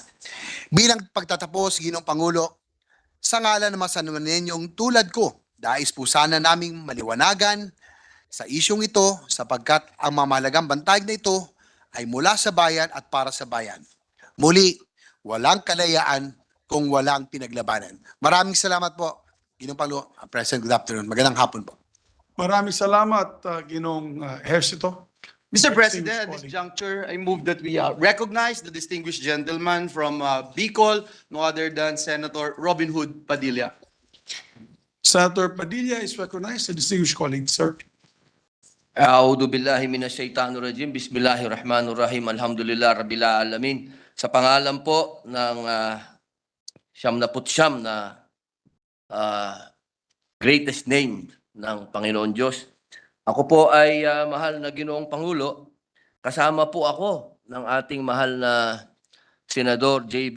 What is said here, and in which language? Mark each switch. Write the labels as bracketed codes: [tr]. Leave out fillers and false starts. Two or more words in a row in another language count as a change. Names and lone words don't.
[tl] Bilang pagtatapos, Ginoong Pangulo, sa ngalan ng mga Sanmanenyong tulad ko, dais po sana naming maliwanagan sa isyong ito sapagkat ang mamahalagang bantay na ito ay mula sa bayan at para sa bayan. Muli, walang kalayaan kung walang pinaglabanan. Maraming salamat po, Ginoong Pangulo. [en] President, good afternoon. [tl] Magandang hapon po. Maraming salamat, Ginoong Ejercito. [en] Mr. President, at this Distinguished juncture, I move that we recognize the distinguished gentleman from Bicol, no other than Senator Robin Hood Padilla. Senator Padilla is recognized, a distinguished colleague, sir. [ar] أعوذ بالله من الشيطان الرجيم. بسم الله الرحمن الرحيم. الحمد لله رب العالمين. [tl] Sa pangalan po ng 79 na [en] greatest name [tl] ng Panginoon Diyos. Ako po ay mahal na Ginoong Pangulo. Kasama po ako ng ating mahal na Senador J.B.